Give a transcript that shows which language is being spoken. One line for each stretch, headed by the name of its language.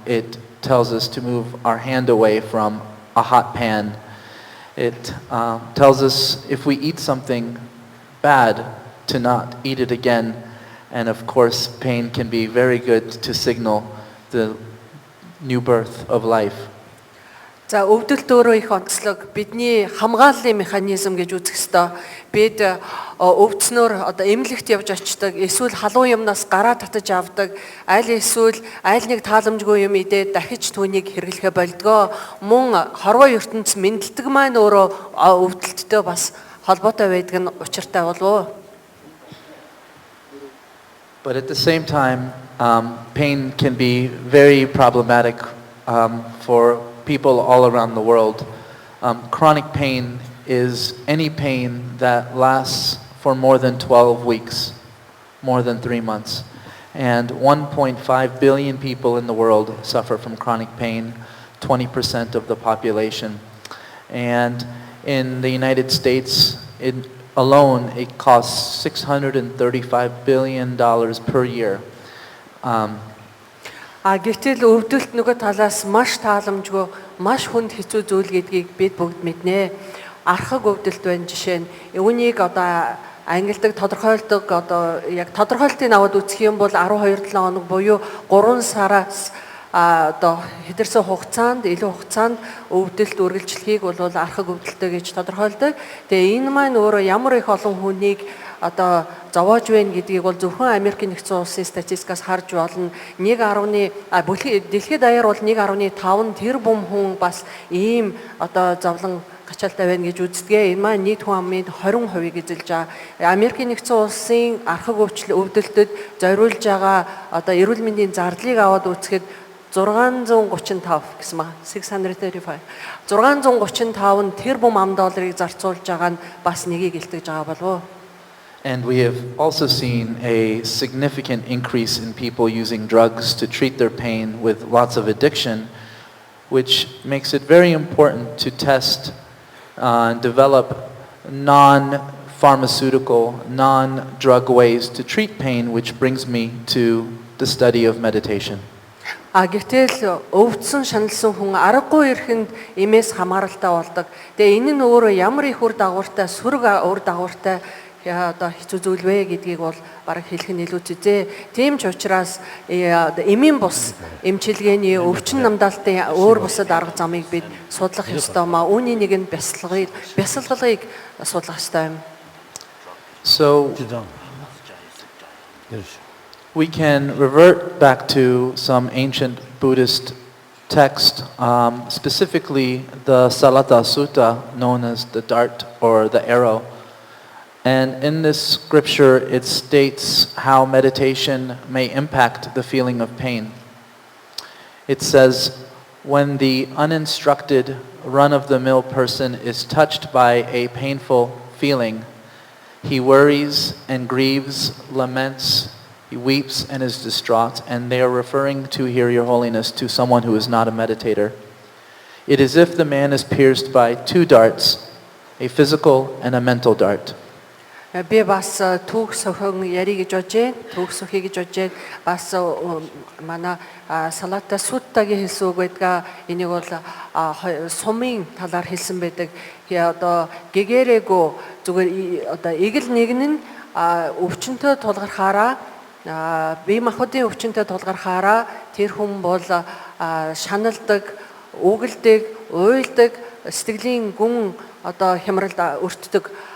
English: It tells us to move our hand away from a hot pan. It tells us if we eat something bad to not eat it again. And of course, pain can be very good to signal the new birth of life.
Mongolian: За өвдөлт өөрөө их онцлог бидний хамгааллын механизм гэж үзэх ёстой. Бид өвдснөөр одоо эмнэлэгт явж очдог, эсвэл халуун юмнаас гараа татаж авдаг, аль эсвэл аль нэг тааламжгүй юм идээд дахиж түүнийг хэрэглэхэ болдгоо. Мөн хорвоо ертөнц мэдлэг маань өөрөө өвдөлттэй бас холбоотой байдаг нь учиртай болов.
English: But at the same time, pain can be very problematic for people all around the world. Chronic pain is any pain that lasts for more than 12 weeks, more than 3 months. And 1.5 billion people in the world suffer from chronic pain, 20% of the population. And in the United States alone, it costs $635 billion per year.
Mongolian: Гэтэл өвдөлт нөгөө талаас маш тааламжгүй, маш хүнд хэцүү зүйл гэдгийг бид бүгд мэднэ. Архаг өвдөлт байна жишээ нь. Үүнийг одоо ангилдаг, тодорхойлдог одоо яг тодорхойлтыг аваад үзэх юм бол 12-7 хоног буюу 3 сараас одоо хэдэрсэн хугацаанд, илүү хугацаанд өвдөлт үргэлжлэхийг бол архаг өвдөлттэй гэж тодорхойлдог. Тэгээ энэ маань өөрөө ямар их олон хүнийг одоо зовоож байна гэдгийг бол зөвхөн Америкийн нэгдсэн улсын статистикаас харж болно. Дэлхийд даяар бол 1.5 тэрбум хүн бас ийм одоо зовлон гачаалтай байна гэж үздэг. Энэ маань нийт хүн амын 20%-ийг эзэлж байгаа. Америкийн нэгдсэн улсын архаг өвдөлтөд зориулж байгаа одоо эрүүл мэндийн зардлыг аваад үзэхэд 635 гэсэн маа 635 635 тэрбум $. Зарцуулж байгаа нь бас нэгийг илтгэж байгаа болов.
English: And we have also seen a significant increase in people using drugs to treat their pain with lots of addiction, which makes it very important to test and develop non-pharmaceutical, non-drug ways to treat pain, which brings me to the study of meditation.
Mongolian: Гэтэл өвдсөн шаналсан хүн аргагүй ирэхэнд эмээс хамааралтай болдог. Тэгээ энэ нь өөрөө ямар их үр дагавартай, сөрөг үр дагавартай одоо хэцүү зүйл вэ гэдгийг бол бараг хэлэх нь илүү зүйтэй. Тийм ч учраас эмийн бус эмчилгээний өвчин намдаалтын өөр бусад арга замыг бид судлах ёстой маа. Үүний нэг нь бясалгалыг судлах ёстой юм.
English: So we can revert back to some ancient Buddhist text, specifically the Salata Sutta, known as the dart or the arrow. And in this scripture, it states how meditation may impact the feeling of pain. It says, when the uninstructed, run-of-the-mill person is touched by a painful feeling, he worries and grieves, laments, he weeps and is distraught, and they are referring to here, Your Holiness, to someone who is not a meditator. It is as if the man is pierced by two darts, a physical and a mental dart.
Mongolian: Би бас түүх сөхөн ярих гэж бодож байна. Түүх сөхий гэж бодож байна. Бас манай Салата Суттагийн хэлсэн үг байдаг. Энийг бол сумын талаар хэлсэн байдаг. Одоо гэгэрэгөө зүгээр одоо эгэл нэгэн нь өвчнөд тулгархаараа бие махбодын өвчнөд тулгархаараа тэр хүн бол шаналдаг, үгэлдэг, уйлдаг, сэтгэлийн гүн одоо хямралд өртдөг.